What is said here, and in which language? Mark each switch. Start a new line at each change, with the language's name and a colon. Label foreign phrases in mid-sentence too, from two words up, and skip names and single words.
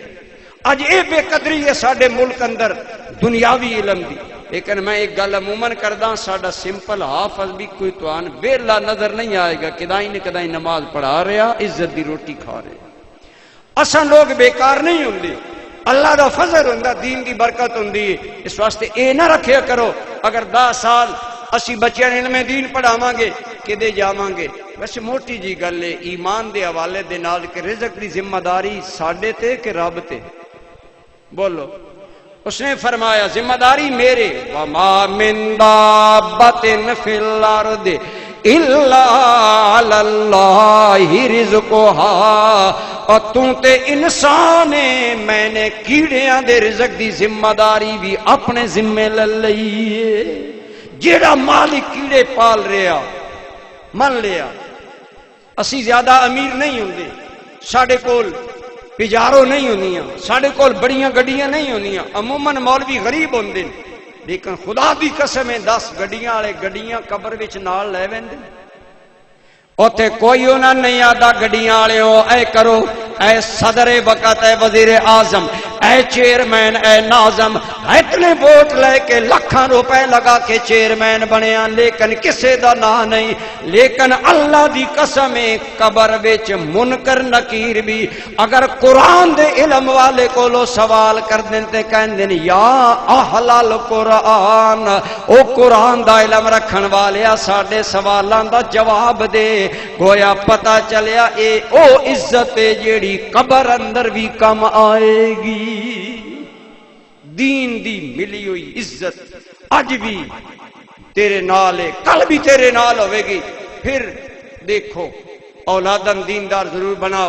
Punjabi: اج اے بے قدری ہے ساڈے ملک اندر دنیاوی علم دی، لیکن میں ایک گل عموماً کرداں ساڈا سمپل حافظ بھی کوئی توان ویلا نظر نہیں آئے گا، کدائی نہ کدائی نماز پڑھا رہا، عزت دی روٹی کھا رہے۔ اساں لوگ بیکار نہیں ہوندے، اللہ دا فضل ہوندا، دین دی برکت ہوندی ہے، اس واسطے اے نہ رکھیا کرو اگر 10 سال اسی بچیاں علم دین پڑھاواں گے کدے جاواں گے۔ ویسے موٹی جی گل ہے ایمان دے حوالے دے نال کہ رزق دی ذمہ داری ساڈے تے کہ رب تے؟ بولو۔ اس نے فرمایا ذمہ داری میرے،
Arabic: وما من دابۃ فی الارض الا علی اللہ رزقھا،
Punjabi: اور توں تے انسان ہے میں نے کیڑیاں دے رزق دی ذمہ داری بھی اپنے ذمے لے لئی ہے۔ جیڑا مالک کیڑے پال رہا من لیا، اسی زیادہ امیر نہیں ہوندے، ساڈے کول پجارو نہیں ہونیاں، ساڈے کول بڑیاں گڈیاں نہیں ہونیاں، عموماً مولوی غریب ہوندے، لیکن خدا دی قسم ہے 10 گڈیاں والے گڈیاں قبر وچ نال لے ویندے، اوتھے کوئی انہاں نہیں آدا گڈیاں والے ہو اے کرو، اے صدر وقت، اے وزیر اعظم، اے چیئرمین، اے ناظم، اتنے ووٹ لے کے لکھاں روپے لگا کے چیئرمین بنیا، لیکن کسے دا نا نہیں۔ لیکن اللہ دی قسم قبر وچ منکر نکیر بھی اگر قرآن دے علم والے کولو سوال کر دین تے کہندے
Arabic: یا اہل القرآن،
Punjabi: او قرآن دا علم رکھن والیا ساڈے سوالاں دا جواب دے، گویا پتہ چلیا اے او عزت جیڑی قبر اندر بھی کم آئے گی۔ دین دی ملی ہوئی عزت اج بھی تیرے نال ہے، کل بھی تیرے نال ہوئے گی۔ پھر دیکھو اولادن دیندار ضرور بناؤ۔